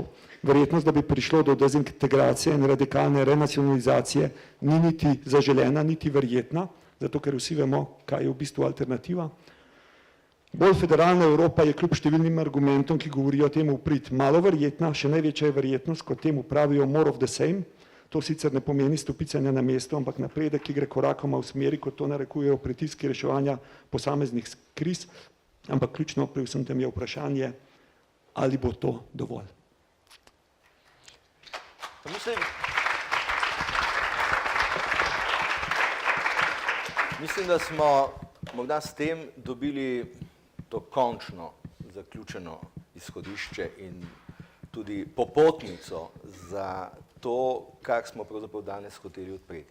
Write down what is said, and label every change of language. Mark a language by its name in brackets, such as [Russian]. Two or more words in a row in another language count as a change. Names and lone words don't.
[Slovenian] Verjetnost, da bi prišlo do dezintegracije in radikalne renacionalizacije, ni niti zaželena, niti verjetna, zato ker vsi vemo, kaj je v bistvu alternativa. Bolj federalna Evropa je kljub številnim argumentom, ki govorijo o temu v prid, malo verjetna, še največja je verjetnost, kot temu pravijo [English] more of the same. [Slovenian] To sicer ne pomeni stopicanja na mesto, ampak napredek, ki gre korakoma v smeri, kot to narekujejo pritiski reševanja posameznih kriz, ampak ključno pri vsem tem je vprašanje, ali bo to dovolj. Mislim, da smo morda s tem dobili to končno zaključeno izhodišče in tudi popotnico za to, kar smo pravzaprav danes hoteli odpreti.